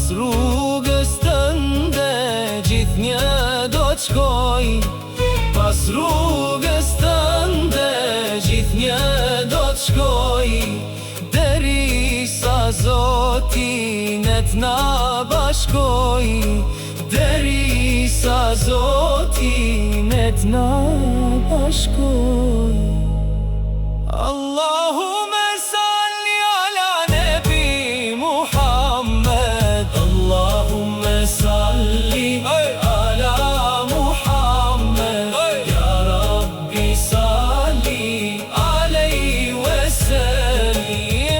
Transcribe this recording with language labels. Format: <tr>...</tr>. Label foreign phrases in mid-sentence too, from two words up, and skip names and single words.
<sq>rrugës tënde gjithnjë do t'shkoj, pas rrugës tënde gjithnjë do t'shkoj, derisa Zoti ne t'na bashkoj, derisa Zoti ne t'na bashkoj.</sq> <ar>اللهم صل على النبي محمد، اللهم صل على محمد يا رب صل عليه وسلم.</ar>